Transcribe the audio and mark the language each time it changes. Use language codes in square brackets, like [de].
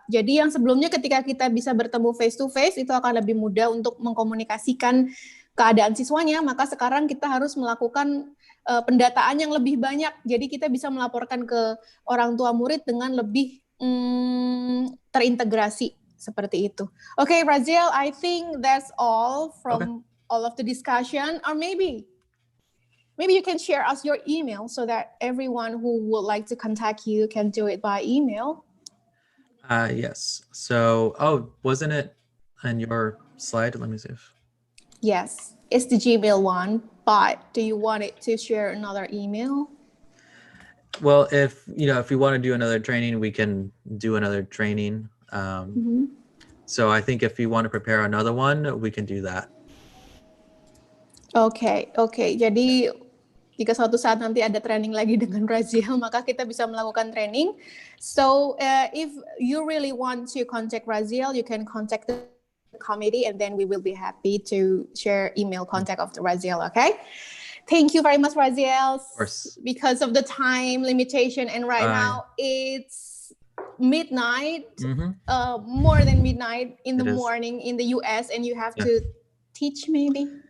[id] Jadi yang sebelumnya ketika kita bisa bertemu [en] face to face [id] itu akan lebih mudah untuk mengkomunikasikan keadaan siswanya, maka sekarang kita harus melakukan pendataan yang lebih banyak. Jadi kita bisa melaporkan ke orang tua murid dengan lebih terintegrasi seperti itu. [en] Okay, Raziel, I think that's all from all of the discussion, or maybe you can share us your email so that everyone who would like to contact you can do it by email. Yes. So, wasn't it on your slide? Let me see. Yes, it's the Gmail one, but do you want it to share another email? Well, if we want to do another training, we can do another training. So I think if you want to prepare another one, we can do that. Okay. [id] Jadi jika suatu saat nanti ada training lagi dengan Raziel, maka kita bisa melakukan training. [en] So if you really want to contact Raziel, you can contact the committee, and then we will be happy to share email contact of the Raziel. Okay. Thank you very much, Raziel. Of course. Because of the time limitation, and right now it's midnight, more than midnight in the morning in the US, and you have to teach maybe.